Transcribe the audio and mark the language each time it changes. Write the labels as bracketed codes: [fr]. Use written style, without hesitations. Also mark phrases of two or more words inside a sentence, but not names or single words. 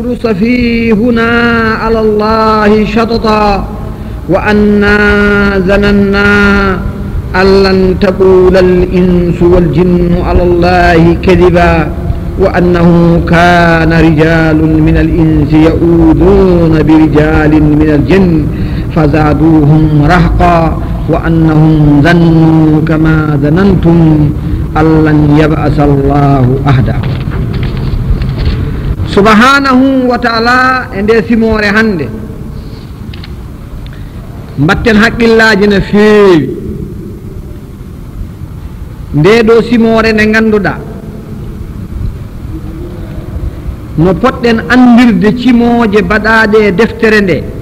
[ar] سفيهنا على الله شططا وأنا ظننا أن لن تقول الإنس والجن على الله كذبا وأنه كان رجال من الإنس يؤذون برجال من الجن فزادوهم رهقا وأنهم ظنوا كما ظننتم أن لن يبعث الله أحدا سبحانه وتعالى [ff] ende simore hande mbatten hakkillaji ne feewi nde ɗo simore nde ganduɗa no poɗɗen andirde cimoje baɗaɗe e deftere nde